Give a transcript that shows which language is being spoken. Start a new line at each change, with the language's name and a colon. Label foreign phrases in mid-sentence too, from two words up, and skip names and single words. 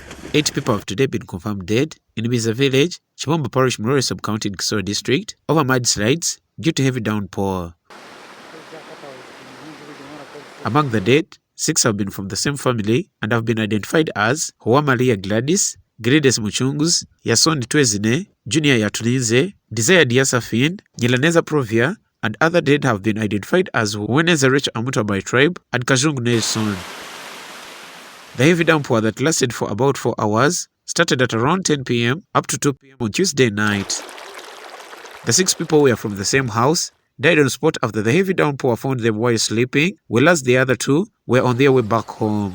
English: 8 people have today been confirmed dead in Biiza village, Chibumba parish, Murora Sub-county in Kisoro District, over mudslides due to heavy downpour. Among the dead, 6 have been from the same family and have been identified as Uwamaria Gladys, Gilidesi Mucunguzi, Yasoni Twezine, Junior Yaturinze, Diasafini, Nyeraneza Provia, and other dead have been identified as Uwenenza Racheal Mutwa by tribe and Kajungu Nelson. The heavy downpour that lasted for about 4 hours started at around 10 p.m. up to 2 p.m. on Tuesday night. The 6 people were from the same house, died on spot after the heavy downpour found them while sleeping, whereas the other 2 were on their way back home.